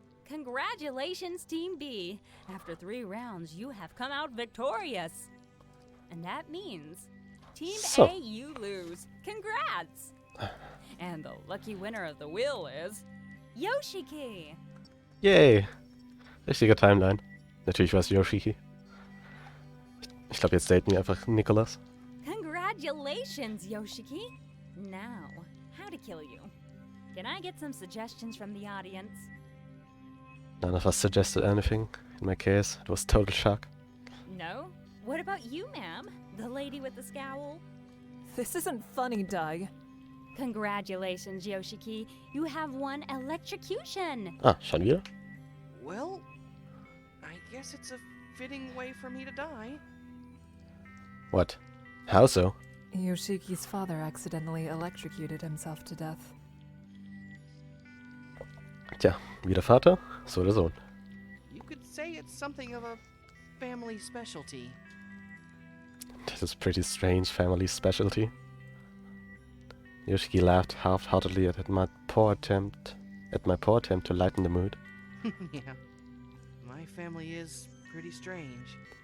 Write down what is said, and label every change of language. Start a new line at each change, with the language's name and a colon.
English: congratulations, Team B! After 3 rounds, you have come out victorious! And that means, Team So. A, you lose. Congrats! And the lucky winner of the wheel is Yoshiki!
German: Yay! Richtige Timeline. Natürlich war es Yoshiki. Ich glaube, jetzt daten wir einfach Nicholas.
English: Congratulations, Yoshiki! Now, how to kill you? Can I get some suggestions from the audience? None of us suggested anything. In my case, it was total shock. No? What about you, ma'am? The lady with the scowl? This isn't funny, Doug. Congratulations, Yoshiki. You have won electrocution!
German: Ah, schon wieder?
English: well, I guess it's a fitting way for me to die. What? How so? Yoshiki's father accidentally electrocuted himself to death.
German: Tja, wie der Vater, so der Sohn.
English: You could say it's something of a family specialty. That is pretty strange family specialty. Yoshiki laughed half-heartedly at my poor attempt to lighten the mood. Yeah, my family is pretty strange.